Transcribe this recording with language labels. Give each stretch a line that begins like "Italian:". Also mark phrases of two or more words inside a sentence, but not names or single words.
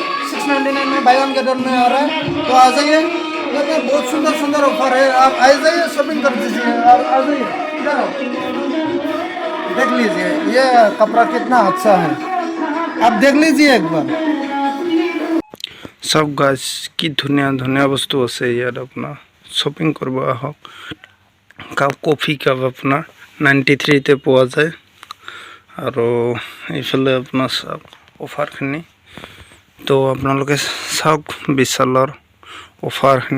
Hindi: 699 में
English: buy one get one
Hindi: में आ रहा है। तो आ जाइए, बहुत सुंदर ऑफर है। आप आ जाइए, शॉपिंग कर दीजिए। आप आ जाइए, इधर आओ, देख लीजिए ये कपड़ा कितना अच्छा है। आप देख लीजिए एक बार। सब गाइस
Assamese: কি ধুনীয়া ধুনীয়া বস্তু আছে ইয়াত। আপোনাৰ শ্বপিং কৰিব আহক।
English: coffee cup
Assamese: আপোনাৰ 93তে পোৱা যায়। আৰু এইফালে আপোনাৰ চাওক অফাৰখিনি। তো আপোনালোকে চাওক বিশালৰ অফাৰখিনি।